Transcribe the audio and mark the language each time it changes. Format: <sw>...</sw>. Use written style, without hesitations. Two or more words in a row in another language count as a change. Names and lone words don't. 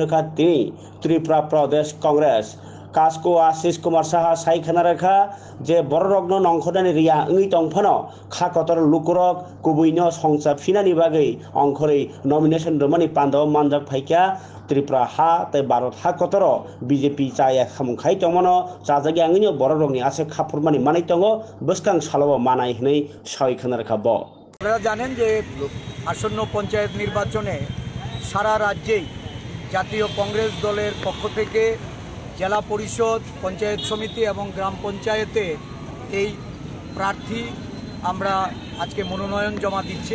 <trp>रखा तिनि त्रिपुरा प्रदेश कांग्रेस कास्को आशीष कुमार साहा सायखाना रेखा जे बररग्न नंखदानि रिया ओइ तंफानो खाकतर लुकुरक कुबैनो संसा फिनानि बागै अंखरै नमिनेशन रमानि पांडव मानजाक फाइका त्रिपुरा हा ते भारत हा कतर बीजेपी चाया खामुखाय तंमनो चाजागि आंगिनो बररगनि आसे खाफुरमानि मानाय तंगो बसकां सालाव मानाय हनै सायखाना रेखा ब</trp> <bn>আপনারা জানেন যে আসন্ন পঞ্চায়েত নির্বাচনে সারা রাজ্যেই জাতীয় কংগ্রেস দলের পক্ষ থেকে জেলা পরিষদ পঞ্চায়েত সমিতি এবং গ্রাম পঞ্চায়েতে এই প্রার্থী আমরা আজকে মনোনয়ন জমা দিচ্ছে।</bn>